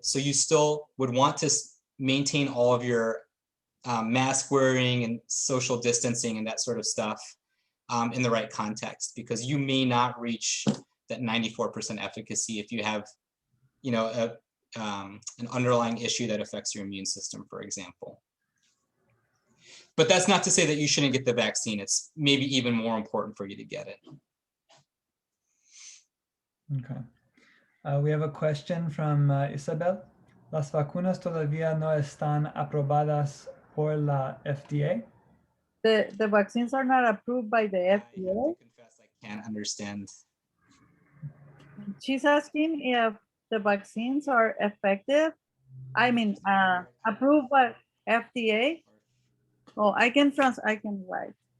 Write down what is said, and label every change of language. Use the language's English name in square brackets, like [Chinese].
[English] So you still would want to maintain all of your mask wearing and social distancing and that sort of stuff in the right context, because you may not reach that 94% efficacy if you have, an underlying issue that affects your immune system, for example. But that's not to say that you shouldn't get the vaccine. It's maybe even more important for you to get it. Okay. We have a question from Isabel. [Spanish] ¿Las vacunas todavía no están aprobadas por la FDA? [English] The vaccines are not approved by the FDA. I have to confess, I can't understand. She's asking if the vaccines are effective. I mean, approved by FDA. Oh, I can write.